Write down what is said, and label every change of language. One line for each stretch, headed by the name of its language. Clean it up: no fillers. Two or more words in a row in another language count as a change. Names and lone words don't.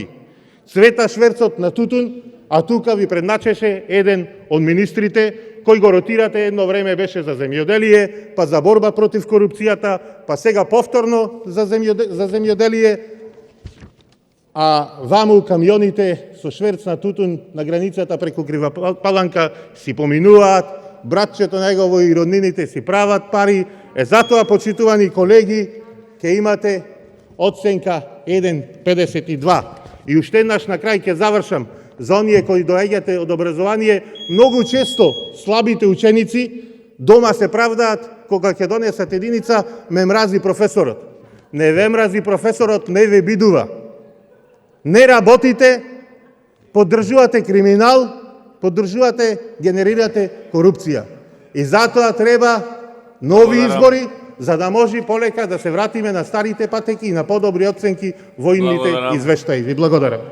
Macedonian: Цвета шверцот на тутун, а тука ви предначеше еден од министрите, кој го ротирате, едно време беше за земјоделие, па за борба против корупцијата, па сега повторно за земјоделие, а ваму камионите со шверц на тутун на границата преку Крива Паланка си поминуваат, братчето негово и роднините си прават пари. Затоа, почитувани колеги, ќе имате оценка 1,52. И уште еднаш на крај ќе завршам. за оније који дојдете од образование, многу често слабите ученици, дома се правдат, кога ќе донесат единица, ме мрази професорот. Не ве мрази професорот, не ве бидува. Ne работите, подржавате криминал, подржавате, генерирате корупција. И зато треба нови избори, за да може полека да се вратиме на старите патеки и на подобри оценки vojните izveštaji. Vi благодарам.